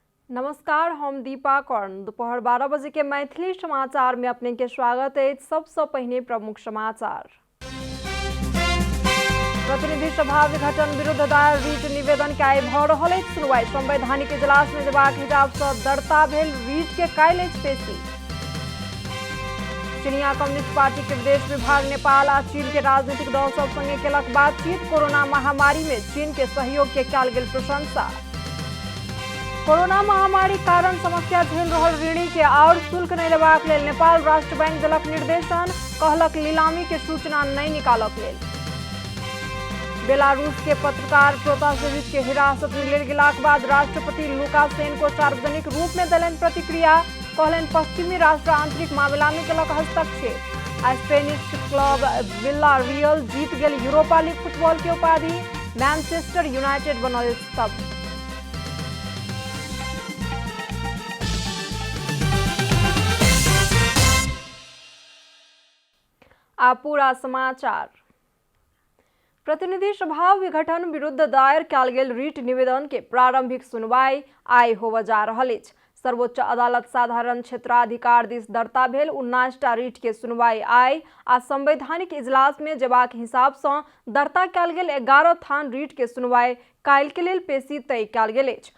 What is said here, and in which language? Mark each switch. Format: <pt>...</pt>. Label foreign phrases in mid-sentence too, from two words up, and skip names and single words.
<mai>नमस्कार, हम दीपा कर्ण। दोपहर 12 बजे के मैथिली समाचार में अपने के स्वागत है। सबसे पहले प्रमुख समाचार। प्रतिनिधि सभा विघटन विरुद्ध दायर रीट निवेदन के आइ भ रहल अछि सुनवाई। संवैधानिक इजलास में जेबाक हिसाब से दर्ता भेल रीट के काल्हि अछि पेशी। चीनिया कम्युनिस्ट पार्टी के विदेश विभाग नेपाल आ चीन के राजनीतिक दल सब संगे केलक बातचीत। कोरोना महामारी में चीन के सहयोग के कयल गेल प्रशंसा। कोरोना महामारी कारण समस्या झेल रहल ऋणी के और शुल्क नहीं लेबाक लेल नेपाल राष्ट्र बैंक देलक निर्देशन। कहलक नीलामी के सूचना नहीं निकालक लेल। बेलारूस के पत्रकार प्रोतासेविच के हिरासत में लेल गेलाक बाद राष्ट्रपति लुकाशेंको सार्वजनिक रूप में देलनि प्रतिक्रिया। कहलनि पश्चिमी राष्ट्र आंतरिक मामला में केलक हस्तक्षेप। आ स्पेनिश क्लब विल्लारियल जीत गेल यूरोपा लीग फुटबॉल के उपाधि। मैनचेस्टर यूनाइटेड बनल स्तब्ध। आ पूरा समाचार। प्रतिनिधि सभा विघटन विरुद्ध दायर कयल गेल रीट निवेदन के प्रारंभिक सुनवाई आइ होबय जा रहल अछि। सर्वोच्च अदालत साधारण क्षेत्राधिकार दिस दर्ता भेल 19टा रीट के सुनवाई आइ आ संवैधानिक इजलास में जेबाक हिसाब से दर्ता कयल गेल 11 थान रीट के सुनवाई काल्हि के लेल पेशी तय कयल गेल अछि।</mai>